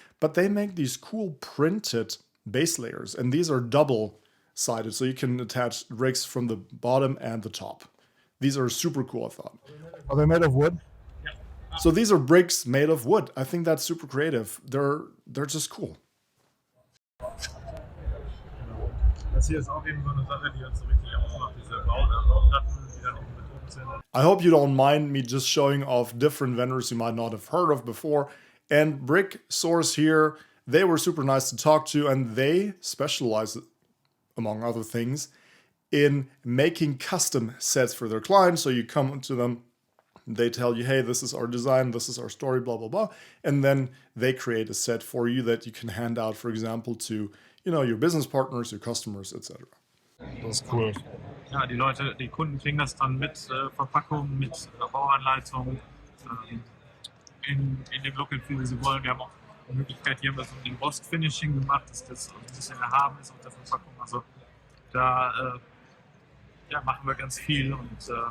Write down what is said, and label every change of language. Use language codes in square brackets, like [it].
[en] But they make these cool printed base layers, and these are double-sided, so you can attach rigs from the bottom and the top. These are super cool, I thought. Are they made of wood? So these are bricks made of wood. I think that's super creative. They're just cool. [de] Das hier ist auch eben so eine Sache, die uns so richtig ausmacht, diese Bauplatten, die dann eben bedruckt sind. [en] I hope you don't mind me just showing off different vendors you might not have heard of before. And Bricksource here, they were super nice to talk to, and they specialize, among other things, in making custom sets for their clients. So you come to them, they tell you, hey, this is our design, this is our story, blah, blah, blah. And then they create a set for you that you can hand out, for example, to, you know, your business partners, your customers, etc. [de] Das ist cool. Ja, die Leute, die Kunden kriegen das dann mit Verpackung, mit Bauanleitung in dem Look and Feel, wie sie wollen. Wir haben auch die Möglichkeit, hier haben wir so ein Rost-Finishing gemacht, dass das ein bisschen erhaben ist auf der Verpackung. Also da machen wir ganz viel und